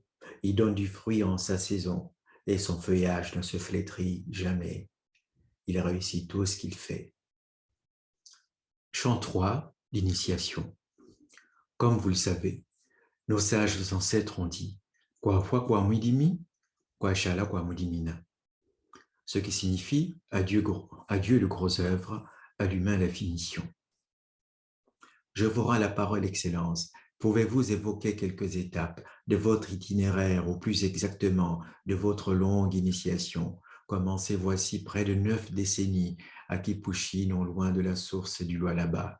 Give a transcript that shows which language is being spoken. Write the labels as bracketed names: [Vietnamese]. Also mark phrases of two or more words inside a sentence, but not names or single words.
[French] Il donne du fruit en sa saison et son feuillage ne se flétrit jamais. Il réussit tout ce qu'il fait. Chant 3, l'initiation. Comme vous le savez, nos sages ancêtres ont dit « [Luba-Katanga] Kwa fwa kwa mwidimi, kwa shala kwa mwidimina », [French] ce qui signifie « à Dieu le gros œuvre, à l'humain la finition ». Je vous rends la parole, Excellence. Pouvez-vous évoquer quelques étapes de votre itinéraire, ou plus exactement de votre longue initiation, commencée voici près de 9 décennies à Kipushi, non loin de la source du Lualaba.